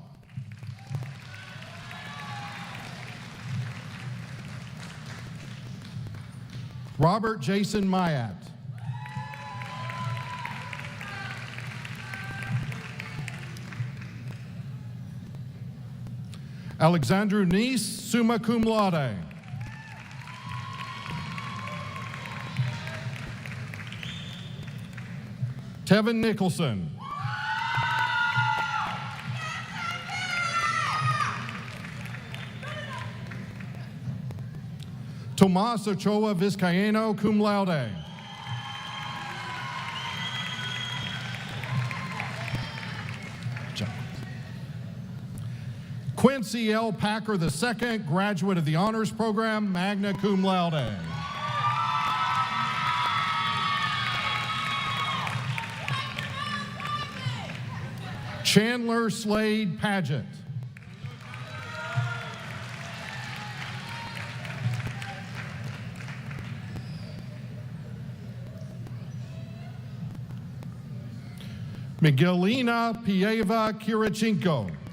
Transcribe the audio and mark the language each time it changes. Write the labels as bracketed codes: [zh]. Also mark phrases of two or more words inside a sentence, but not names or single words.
[en] Robert Jason Mayat. Alexandru Nice, [la] summa cum laude. [en] Tevin Nicholson. Tomas Ochoa Vizcaíno, [la] cum laude. [en] Quincy L. Packer II, graduate of the Honors Program, [la] magna cum laude. [en] Chandler Slade Paget. Miguelina Pieva Kirichenko.